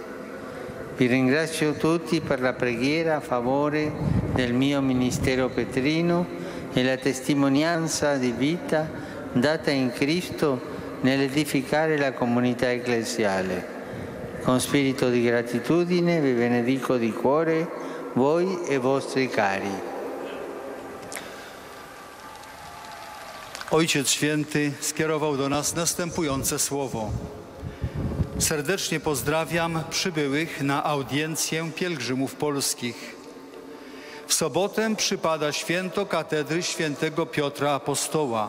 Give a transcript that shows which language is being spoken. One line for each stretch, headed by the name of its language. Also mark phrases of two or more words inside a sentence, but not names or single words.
Italian: Vi ringrazio tutti per la preghiera a favore del mio ministero petrino e la testimonianza di vita data in Cristo nell'edificare la comunità ecclesiale. Con spirito di gratitudine vi benedico di cuore voi e vostri cari.
Polish: Ojciec Święty skierował do nas następujące słowo. Serdecznie pozdrawiam przybyłych na audiencję pielgrzymów polskich. W sobotę przypada święto katedry świętego Piotra Apostoła.